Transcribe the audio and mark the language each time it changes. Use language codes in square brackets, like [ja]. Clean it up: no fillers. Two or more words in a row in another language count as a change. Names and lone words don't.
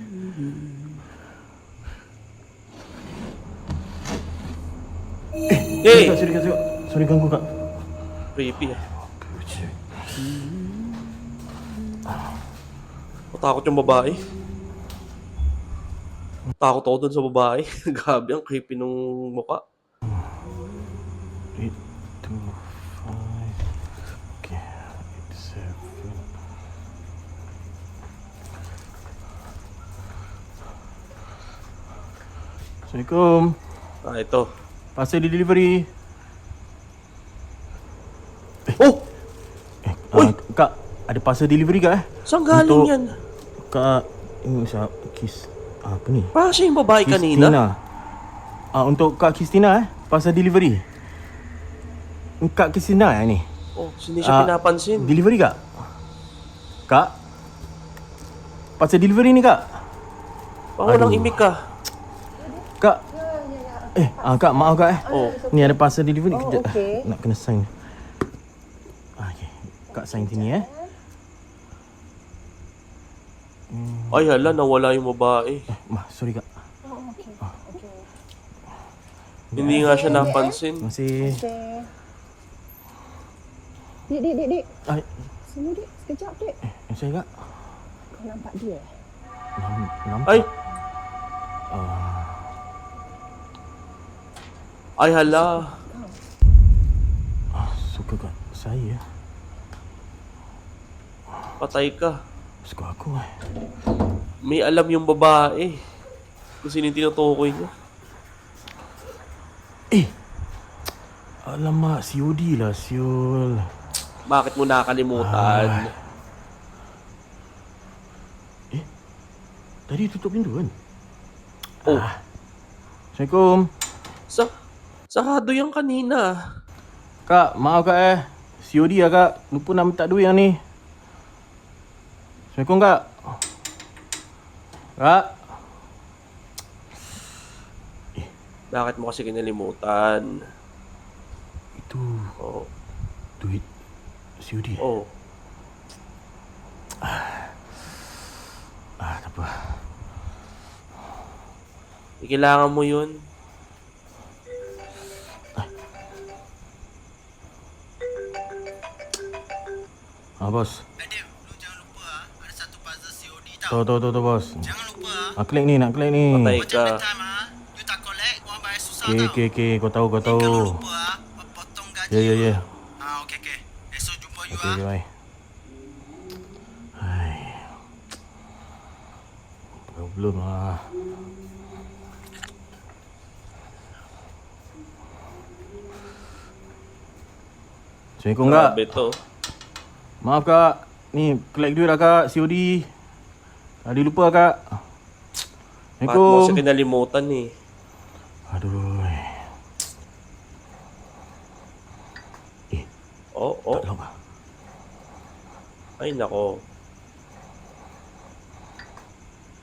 [en] Hey! [ms] Kak. Sorry ganggu kak. [tl] Creepy ah. Matakot yung babae. Takot ako dun sa babae. Grabe, ang creepy nung mukha. 8, 2, 5. [ms] Okay. 8, 7. Assalamualaikum. [tl] Ito. [en] Parcel delivery. Oh! Uy! [ms] Kak, ada [en] parcel delivery [ms] kak [tl] Saan galing [ms] Untuk- [tl] yan? [ms] Kak, ini siapa? Apa ni? [tl] Parang siya yung babae kanina. [ms] Untuk Kak Kristina [en] parcel delivery. [ms] Kak Kristina ni. [tl] Oh, hindi siya pinapansin. [ms] Delivery kak? Kak? [en] Parcel delivery [ms] ni kak? [tl] Parang walang imik ka. [ms] Kak? Kak, maaf kak Oh. Ni ada [en] parcel delivery. [ms] Kejap. okey. Nak kena sign. Okay. Kak sign sini [tl] Ay hala, nawala yung babae. [ms] Sorry kak. Okey. [tl] Hindi nga siya napansin. [ms] Terima kasih. Dik. Ay, Sini dik, sekejap dik. saya kak. Kau nampak dia? Nampak. [tl] Ay! Ay hala. [ms] Suka kat saya. [tl] Patay ka. [ms] Suka aku [tl] May alam yung babae. Kung sino yung tinutukoy niya. [ms] Alamak, COD lah, siul. [tl] Bakit mo nakalimutan? [ms] Tadi tutup pintu kan? Oh, Assalamualaikum. [tl] sarado yan kanina. [ms] Kak, maaf kak COD lah kak. Lupa nak minta duit yang ni. Assalamualaikum kak. Kak. [tl] Bakit mo kasi kinalimutan? [ms] Itu Oh, duit COD. oh. Tak apa. [tl] Kailangan mo yun. [ms] Bos. Adib, lu jangan lupa ada satu puzzle COD tau. Tahu bos. Jangan lupa Klik ni, nak klik ni. [tl] Patay [ms] macam [tl] ka. [en] that time you [ms] tak collect, orang bayar susah tau. Okay. Kau tahu. Kalau lupa potong gaji. Ya. Okey. Esok jumpa you [en] Okay, bye. [ms] Hai. Problem lah. Assalamualaikum kak. [tl] Grabe to. [ms] Maaf kak. Ni collect duit lah kak. COD. Tadi lupa kak. [tl] Bakit mo kasi [ms] Assalamualaikum. [tl] kinalimutan eh? [ms] Aduh. Oh. Tak lock ah. [tl] Ay nako.